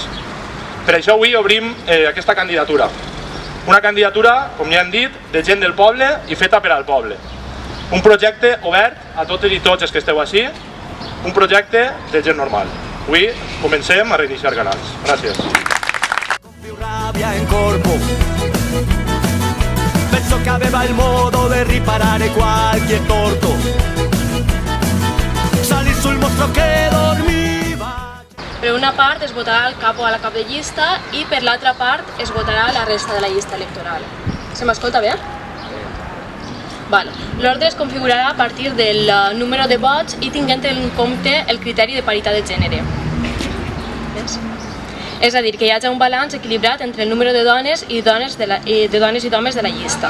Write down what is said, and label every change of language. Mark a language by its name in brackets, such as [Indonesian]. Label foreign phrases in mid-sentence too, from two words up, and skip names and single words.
[Catalan] Per això avui obrim aquesta candidatura. Una candidatura, com ja hem dit, de gent del poble i feta per al poble. Un projecte obert a totes i tots els que esteu així, un projecte de gent normal. Avui comencem a reiniciar Canals. Gràcies. [Italian] Con più rabbia in corpo, penso che aveva il modo di riparare qualche torto. Salì sul mostro che dormiva. [Catalan] Per una part es votarà el cap o a la cap de llista i per l'altra part es votarà la resta de la llista electoral. Se m'escolta bé? L'ordre es configurarà a partir del número de vots i tinguent en compte el criteri de paritat de gènere. És a dir, que hi hagi un balanç equilibrat entre el número de dones i d'homes de la llista.